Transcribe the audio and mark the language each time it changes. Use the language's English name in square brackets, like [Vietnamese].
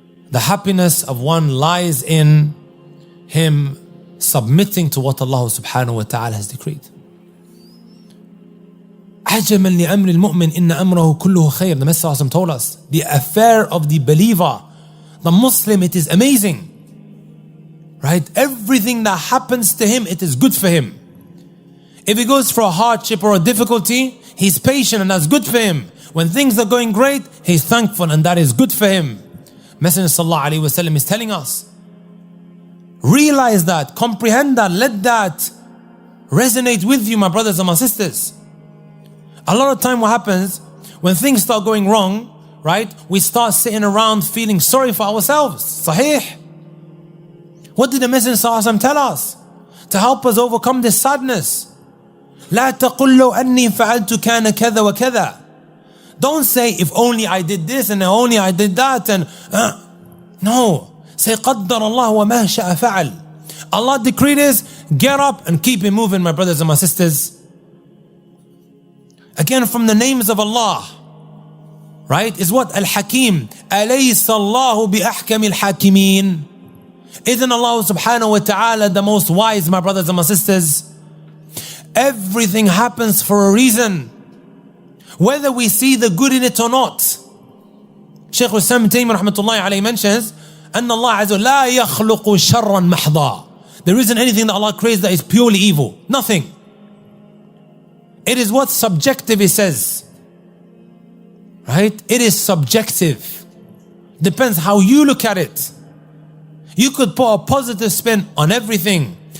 [English] The happiness of one lies in him submitting to what Allah subhanahu wa ta'ala has decreed. [Arabic] عجبا لأمر المؤمن إن أمره كله خير. [English] The Messenger told us, the affair of the believer, the Muslim, it is amazing. Right? Everything that happens to him, it is good for him. If he goes for a hardship or a difficulty, he's patient and that's good for him. When things are going great, he's thankful and that is good for him. Messenger sallallahu alaihi wasallam is telling us, realize that, comprehend that, let that resonate with you, my brothers and my sisters. A lot of time what happens, when things start going wrong, right, we start sitting around feeling sorry for ourselves. Sahih. What did the Messenger sallallahu alaihi wasallam tell us? To help us overcome this sadness. [Arabic] لا تقل لو أني فعلت كان كذا وكذا. [English] Don't say, if only I did this and if only I did that. And no. Say, [Arabic] قدر الله وما شاء فعل. [English] Allah decreed this, get up and keep it moving, my brothers and my sisters. Again, from the names of Allah, right, is what? Al-Hakim. [Arabic] أليس الله بأحكم الحاكمين. [English] Isn't Allah subhanahu wa ta'ala the most wise, my brothers and my sisters? Everything happens for a reason, whether we see the good in it or not. [Arabic] Shaykh al-Islam Taymiyyah rahmatullahi alayhi [English] mentions, [Arabic] أن الله عز وجل لا يخلق شرا محضا. [English] There isn't anything that Allah creates that is purely evil. Nothing. It is what? Subjective, he says. Right? It is subjective. Depends how you look at it. You could put a positive spin on everything.